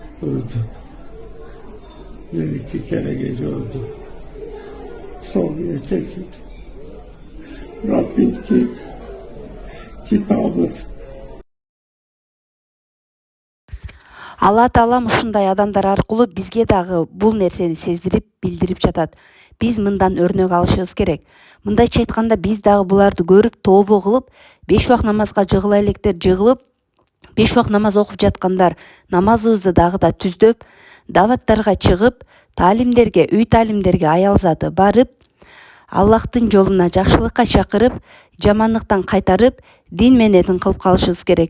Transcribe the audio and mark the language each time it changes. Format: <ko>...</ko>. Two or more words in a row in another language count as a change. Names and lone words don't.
<tr>öldü. Bir iki kere gece öldü. Sorguya çekildi. Rabbim ki kitabı.</tr> <ky>Алла Таалам ушундай адамдар аркылуу бизге дагы бул нерсени сездирип, билдирип жатат. Биз мындан өрнөк алышыбыз керек. Мындайча айтканда биз дагы буларды көрүп, тообо кылып, 5 убак намазга жыгыла электер жыгылып, 5 убак намаз окуп жаткандар намазыбызды дагы да түздөп, даваттарга чыгып, таалимдерге, үй таалимдерге аял заты барып, Аллахтын жолуна жакшылыкка чакырып, жамандыктан кайтарып, дин менен кылып калышыбыз керек.</ky>